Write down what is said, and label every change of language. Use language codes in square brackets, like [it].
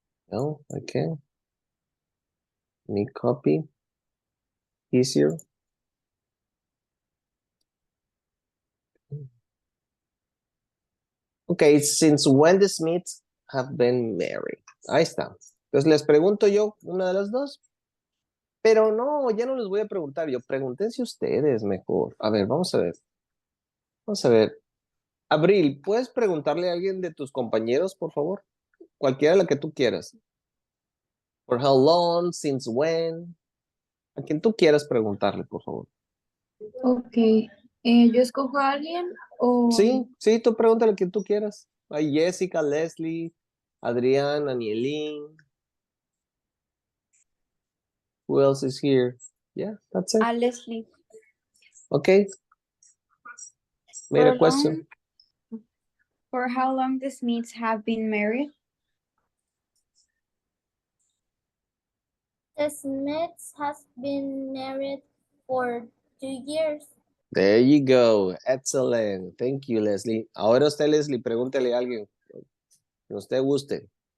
[en] No, okay. Let me copy. Easier. Okay, since when the Smiths have been married. [es] Ahí está. Entonces les pregunto yo una de las dos. Pero no, ya no les voy a preguntar yo. Pregúntense ustedes mejor. A ver, vamos a ver. Vamos a ver. Abril, ¿puedes preguntarle a alguien de tus compañeros, por favor? Cualquiera de la que tú quieras. [en] For how long, since when. [es] A quien tú quieras preguntarle, por favor. Ok, ¿yo escojo a alguien o...? Sí, sí, tú pregúntale a quien tú quieras. A Jessica, Leslie, Adrián, Anielín. [en] Who else is here? Yeah, that's it. [es] A Leslie. [en] Okay. Made a For question. For how long the Smiths have been married? The Smiths has been married for 2 years. There you go. Excellent. Thank you, Leslie. [es] Ahora usted, Leslie, pregúntele a alguien que usted guste.